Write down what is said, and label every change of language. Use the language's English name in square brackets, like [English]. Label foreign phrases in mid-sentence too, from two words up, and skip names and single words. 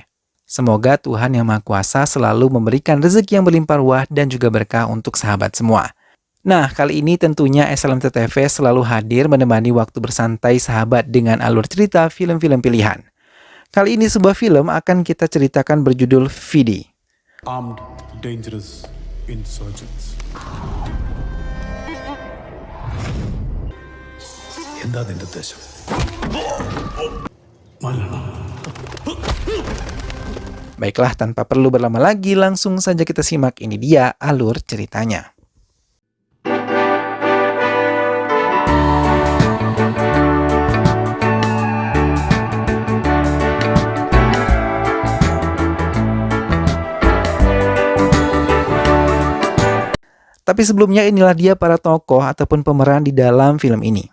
[Indonesian] Semoga Tuhan Yang Maha Kuasa selalu memberikan rezeki yang berlimpah ruah dan juga berkah untuk sahabat semua. Nah, kali ini tentunya SLMT TV selalu hadir menemani waktu bersantai sahabat dengan alur cerita film-film pilihan. Kali ini sebuah film akan kita ceritakan berjudul Vidi. [English] Armed, dangerous insurgents. [Malayalam] എന്താ നിന്റെ ഉദ്ദേശം? [Indonesian] Baiklah, tanpa perlu berlama lagi, langsung saja kita simak. Ini dia alur ceritanya. Tapi sebelumnya inilah dia para tokoh ataupun pemeran di dalam film ini.